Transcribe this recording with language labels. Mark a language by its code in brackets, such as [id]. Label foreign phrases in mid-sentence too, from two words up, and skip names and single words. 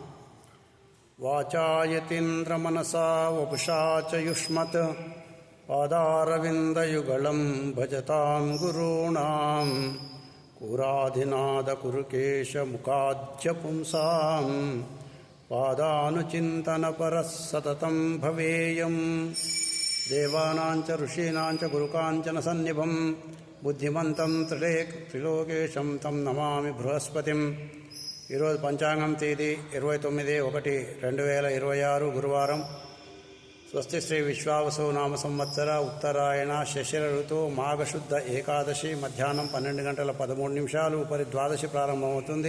[sa] वाचायतीन्द्रमनसा वपुषा च युष्मत् पादारविन्दयुगलं भजतां गुरूणां कुराधिनादकुरुकेशमुखाद्य पुंसां पादानुचिन्तनपरः सततं भवेयम्। देवानां च ऋषीणां च गुरुकाञ्चन सन्निभं बुद्धिमन्तं त्रिलोकेशं तं नमामि बृहस्पतिं। [te] ఈరోజు పంచాంగం తేదీ 29/1/2026 గురువారం. స్వస్తి శ్రీ విశ్వావసు నామ సంవత్సర ఉత్తరాయణ శశిర ఋతువు మాఘశుద్ధ ఏకాదశి మధ్యాహ్నం 12:13 ఉపరి ద్వాదశి ప్రారంభమవుతుంది.